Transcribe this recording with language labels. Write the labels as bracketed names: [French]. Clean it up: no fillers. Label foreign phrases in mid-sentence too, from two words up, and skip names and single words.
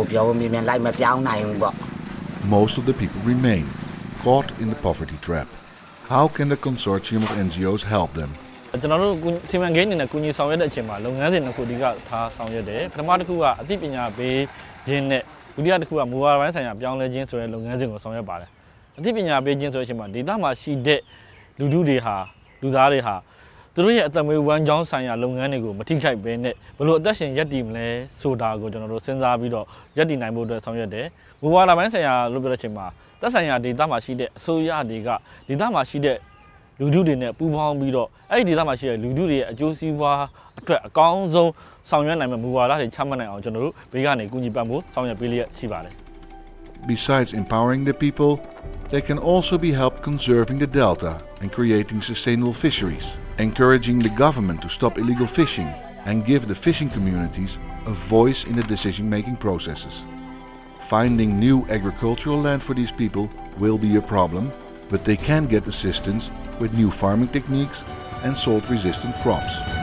[English] Most of the people remain, caught in the poverty trap. How can the consortium of NGOs help them? [Burmese] ကျွန်တော်တို့စီမံကိန်းအနေနဲ့ကူညီဆောင်ရွက်တဲ့အချိန်မှာလုပ်ငန်းစဉ်တစ်ခုဒီကထားဆောင်ရွက်တယ်ပထမတစ်ခုကအသိပညာပေးခြင်းနဲ့ဒုတိယတစ်ခုကမူဝါဒပိုင်းဆိုင်ရာပြောင်းလဲခြင်းဆိုတဲ့ လုပ်ငန်းစဉ်ကိုဆောင်ရွက်ပါတယ်အသိပညာပေးခြင်းဆိုတဲ့အချိန်မှာဒေသမှာရှိတဲ့လူသားတွေဟာသူတို့ရဲ့အသက်မွေးဝမ်းကြောင်းဆိုင်ရာလုပ်ငန်းတွေကိုမထိခိုက်ဘဲနဲ့ဘယ်လိုအသက်ရှင်ရပ်တည်မလဲဆိုတာကိုကျွန်တော်တို့စဉ်းစားပြီးတော့ရပ်တည်နိုင်ဖို့အတွက်ဆောင်ရွက်တယ်မူဝါဒပိုင်းဆိုင်ရာလို့ပြောတဲ့အချိန်မှာသက်ဆိုင်ရာဒေသမှာရှိတဲ့အစိုးရတွေကဒေသမှာရှိတဲ့လူထုတွေနဲ့ပူးပေါင်းပြီးတော့အဲ့ဒီဒေသမှာရှိတဲ့လူထုတွေရဲ့အကျိုးစီးပွားအတွက်အကောင်းဆုံးဆောင်ရွက်နိုင်မယ့်မူဝါဒတွေချမှတ်နိုင်အောင်ကျွန်တော်တို့ဘေးကနေကူညီပံ့ပိုးဆောင်ရွက်ပေးလျက်ရှိပါတယ် [English] Besides empowering the people, they can also be helped conserving the delta and creating sustainable fisheries, encouraging the government to stop illegal fishing and give the fishing communities a voice in the decision-making processes. Finding new agricultural land for these people will be a problem, but they can get assistance with new farming techniques and salt-resistant crops.